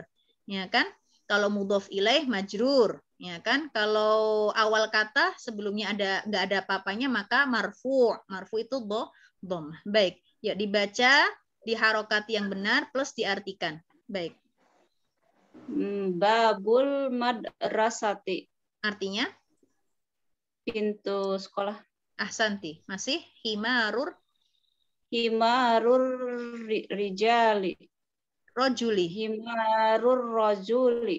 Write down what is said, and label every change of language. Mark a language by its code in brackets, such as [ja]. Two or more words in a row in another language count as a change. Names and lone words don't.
[id] Ya kan? Kalau [ar] مضاف إليه مجرور, [id] ya kan? Kalau awal kata sebelumnya nggak ada apa-apanya maka marfu. Marfu itu dom. Baik, ya dibaca diharokati yang benar plus diartikan. Baik. [ar] باب المدرسة. [id] Artinya? Pintu sekolah. [ar] Ahsanti. Masih himarur rijali. Rojuli. حمار الرجل.